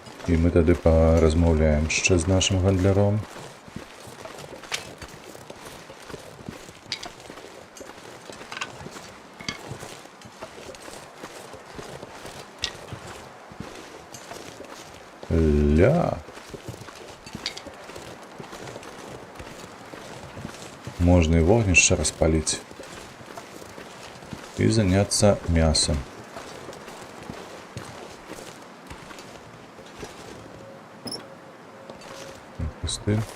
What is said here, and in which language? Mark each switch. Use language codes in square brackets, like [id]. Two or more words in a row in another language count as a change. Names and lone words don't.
[be] І мы тады паразмаўляем яшчэ з нашым гандляром. Ля. [ru] Можно и вогнище распалить. И заняться мясом. Пусты.